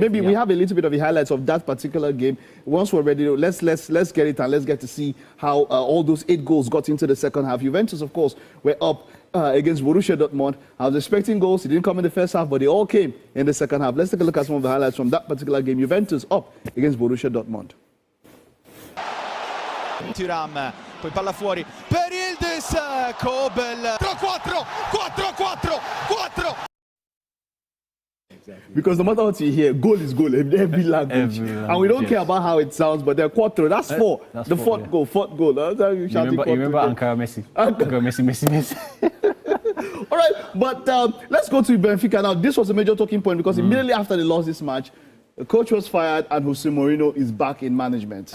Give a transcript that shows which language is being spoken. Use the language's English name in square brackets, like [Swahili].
[English] Maybe we have a little bit of the highlights of that particular game. Once we're ready, let's get it, and let's get to see how all those 8 goals got into the second half. Juventus, of course, were up against Borussia Dortmund. I was expecting goals. It didn't come in the first half, but they all came in the second half. Let's take a look at some of the highlights from that particular game. Juventus up against Borussia Dortmund. [Italian] Thuram, poi palla fuori per Yildiz, Kobel, 4-4. [English] Because no matter what you hear, goal is goal in every language. And we don't care about how it sounds, but they're 4. That's 4. That's the fourth goal. That's how you shout it. You remember Ankara Messi? Ankara Messi. All right, but let's go to Benfica now. This was a major talking point because immediately after they lost this match, the coach was fired and Jose Mourinho is back in management.